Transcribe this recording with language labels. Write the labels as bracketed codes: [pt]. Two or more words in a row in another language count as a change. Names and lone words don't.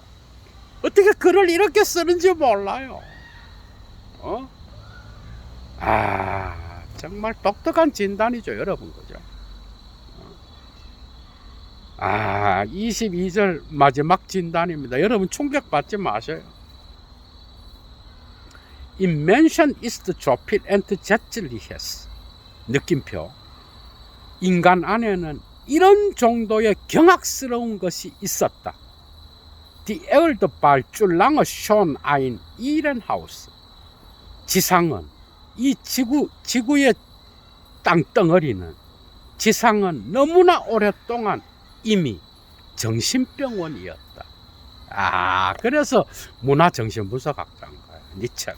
[ko] 어떻게 글을 이렇게 쓰는지 몰라요. 정말 독특한 진단이죠, 여러분. 그죠? 22절 마지막 진단입니다. 여러분 충격받지 마세요. [de] Im Menschen ist so viel Entsetzliches. [ko] 느낌표. 인간 안에는 이런 정도의 경악스러운 것이 있었다. [de] Die Erde war zu lange schon ein Irrenhaus. [ko] 지상은, 이 지구의 땅덩어리는, 지상은 너무나 오랫동안 이미 정신병원이었다. 그래서 문화정신분석학자인 거예요, 니체가.